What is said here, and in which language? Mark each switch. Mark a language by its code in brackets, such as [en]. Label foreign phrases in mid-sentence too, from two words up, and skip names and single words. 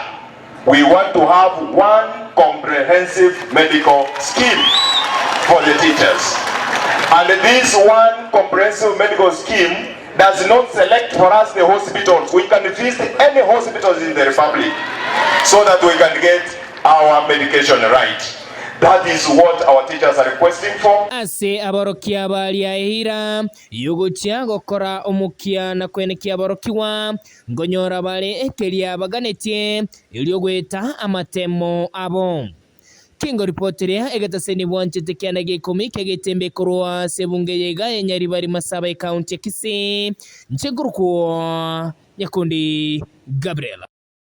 [en] We want to have one comprehensive medical scheme for the teachers. And this one comprehensive medical scheme does not select for us the hospitals. We can visit any hospitals in the Republic so that we can get our medication right. That is what our teachers are requesting for. [guz] Ase aborokia bali ahira yugutia gokora omukia na kwenekia aborokiwa ngonyora bali ekelia baganetie iliogweta amatemo abo. Kingo reporteria egataseni bwanchete kiana gekumi kegetembe korwa sebunge yega enyari bari masaba county Kisii ncheguruko Nyakundi Gabriela.